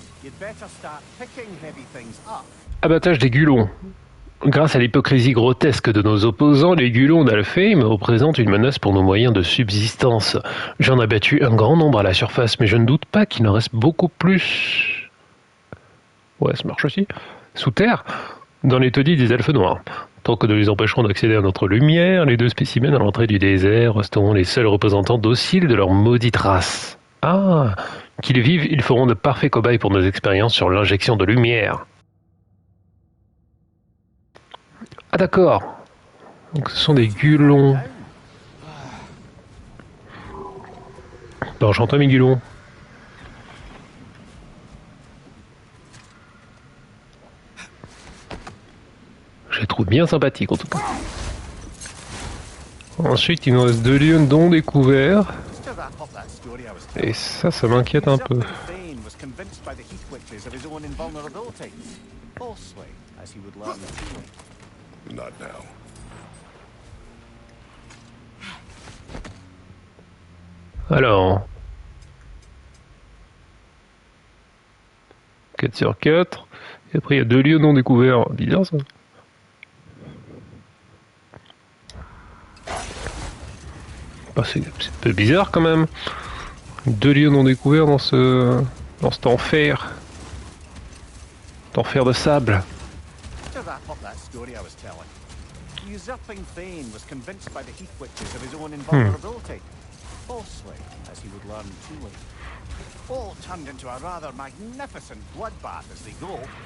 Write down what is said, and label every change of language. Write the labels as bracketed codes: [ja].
[en] you'd better start picking heavy things up. [fr] Abattage des Gulons. Grâce à l'hypocrisie grotesque de nos opposants, les Gulons d'Alfheim représentent une menace pour nos moyens de subsistance. J'en ai abattu un grand nombre à la surface, mais je ne doute pas qu'il en reste beaucoup plus. Ouais, ça marche aussi. Sous terre, dans les taudis des elfes noirs. Tant que nous les empêcherons d'accéder à notre lumière, les deux spécimens à l'entrée du désert resteront les seuls représentants dociles de leur maudite race. Ah, qu'ils vivent, ils feront de parfaits cobayes pour nos expériences sur l'injection de lumière. Ah d'accord. Donc ce sont des Gulons. Bah, enchanté mes Gulons. Je les trouve bien sympathiques en tout cas. Ensuite il nous reste 2 lieux non découverts. [en] Just to wrap up that story I was [fr] Et [en] telling, [fr] ça m'inquiète un peu. [en] Serpent Bane was convinced by the Heath Witches of his own invulnerability. falsely, as he would learn truly. Not now. [fr] Alors, 4 sur 4. Et après, il y a 2 lieux non découverts. Bizarre ça. Bah, c'est un peu bizarre quand même. 2 lieux non découverts dans cet enfer. Cet enfer de sable. [en] To wrap up that story I was telling, the usurping Thane was convinced by the Heath Witches of his own invulnerability. Falsely, as he would learn too late. All turned into a rather magnificent bloodbath as they go.